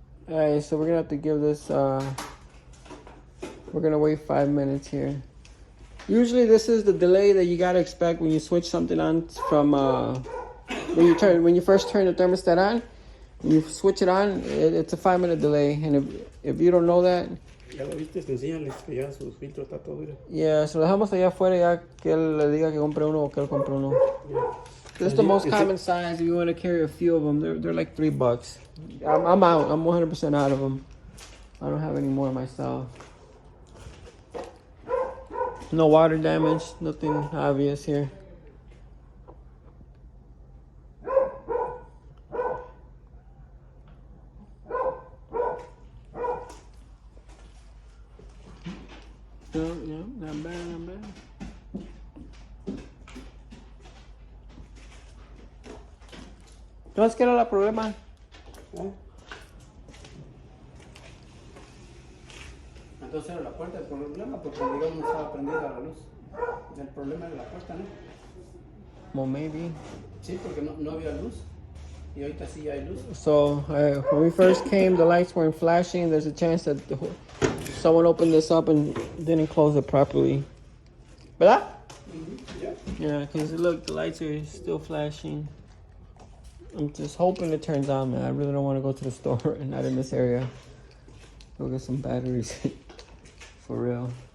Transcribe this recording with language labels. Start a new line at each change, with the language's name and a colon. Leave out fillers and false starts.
English: Alright, so we're gonna have to give this we're gonna wait 5 minutes here. Usually this is the delay that you gotta expect when you switch something on from when you first turn the thermostat on, you switch it on, it's a 5-minute delay, and if you don't know that,
Spanish: Ya lo viste, enséñales que ya su filtro está todo, mira. yeah, so lo dejamos allá afuera ya que él le diga que compre uno o que él compre uno.
English: Yeah. This is the most common size if you want to carry a few of them. They're like $3. I'm out. I'm 100% out of them. I don't have any more myself. No water damage. Nothing obvious here. No, not bad.
Spanish: Entonces, ¿qué era el problema? ¿Eh? Entonces era la puerta el problema, porque digamos no estaba prendida la luz. El problema era la puerta, ¿no?
English: Well, maybe.
Spanish: Sí, porque no había luz. Y ahorita sí ya hay luz.
English: So, when we first came, the lights weren't flashing. There's a chance that someone opened this up and didn't close it properly.
Spanish: ¿Verdad?
English: Yeah. Yeah, because look, the lights are still flashing. I'm just hoping it turns on, man. I really don't want to go to the store, not in this area. Go get some batteries. For real.